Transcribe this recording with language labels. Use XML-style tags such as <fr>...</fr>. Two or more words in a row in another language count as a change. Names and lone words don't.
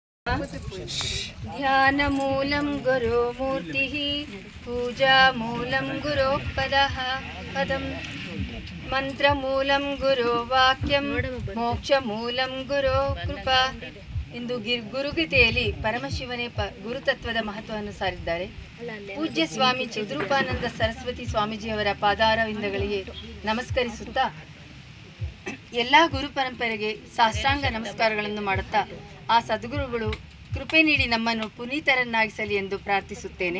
<sa>ध्यानमूलं गुरुमूर्तिः पूजामूलं गुरोपदः पदं ಮಂತ್ರಮೂಲಂ ಗುರು ವಾಕ್ಯಂ ಮೋಕ್ಷಮೂಲಂ ಗುರು ಕೃಪಾ</sa> <kn>ಎಂದು ಗುರುಗೀತೆಯಲ್ಲಿ ಪರಮಶಿವನೇ ಗುರುತತ್ವದ ಮಹತ್ವವನ್ನು ಸಾರಿದ್ದಾರೆ. ಪೂಜ್ಯ ಸ್ವಾಮಿ ಚಿದ್ರೂಪಾನಂದ ಸರಸ್ವತಿ ಸ್ವಾಮೀಜಿಯವರ ಪಾದಾರವಿಂದಗಳಿಗೆ ನಮಸ್ಕರಿಸುತ್ತಾ ಎಲ್ಲ ಗುರು ಪರಂಪರೆಗೆ ಸಾಷ್ಟಾಂಗ ನಮಸ್ಕಾರಗಳನ್ನು ಮಾಡುತ್ತಾ ಆ ಸದ್ಗುರುಗಳು ಕೃಪೆ ನೀಡಿ ನಮ್ಮನ್ನು ಪುನೀತರನ್ನಾಗಿಸಲಿ ಎಂದು ಪ್ರಾರ್ಥಿಸುತ್ತೇನೆ.</kn>